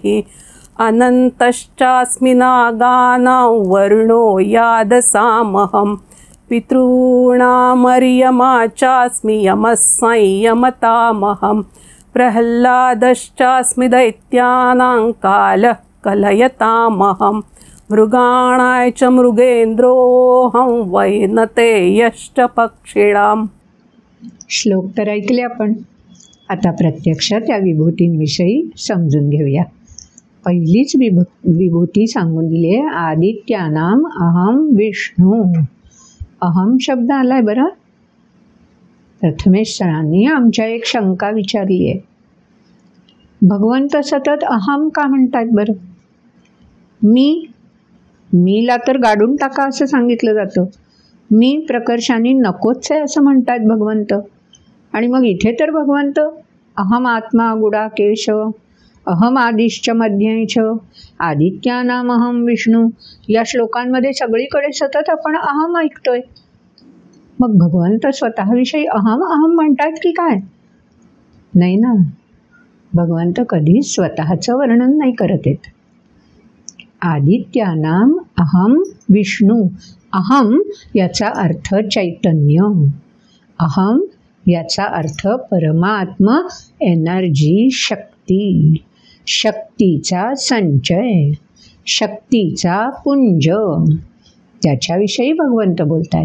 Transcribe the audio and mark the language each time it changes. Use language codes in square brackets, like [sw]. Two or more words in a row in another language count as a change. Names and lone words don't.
[sa] अनन्तश्चास्मि नागानां वर्णो यादसामहं पितॄणामर्यमा चास्मि यमः संयमतामहं प्रह्लादश्चास्मि दैत्यानां कालः कलयतामहं मृगाणाय च मृगेन्द्रोऽहं वैनतेयश्च पक्षिणाम्. [mr] श्लोक तर ऐकले आपण. आता प्रत्यक्ष त्या विभूतींविषयी समजून घेऊया. पहिलीच विभूती सांगून दिली आहे, [sa] आदित्यानाम अहम विष्णू. [mr] अहम शब्द आलाय बरं. प्रथमेश सरांनी आमच्या एक शंका विचारली आहे, भगवंत सतत अहम का म्हणतात बरं? मीला तर गाडून टाका असं सांगितलं जातं. मी प्रकर्षाने नकोच आहे असं म्हणतात भगवंत. आणि मग इथे तर भगवंत [sa] अहम आत्मा गुडाकेश अहम आदिश्च मध्यच आदित्यानाम अहम विष्णू [mr] या श्लोकांमध्ये सगळीकडे सतत आपण अहम ऐकतोय. मग भगवंत स्वतःविषयी [sa] अहम अहम [mr] म्हणतात की काय? नाही ना, भगवंत कधीच स्वतःचं वर्णन नाही करत आहेत. [sa] आदित्यानाम अहम विष्णू. [mr] अहम याचा अर्थ चैतन्य, अहम याचा अर्थ परमात्मा, एनर्जी, शक्ती, शक्तीचा संचय, शक्तीचा पुंज, त्याच्याविषयी भगवंत बोलत आहेत.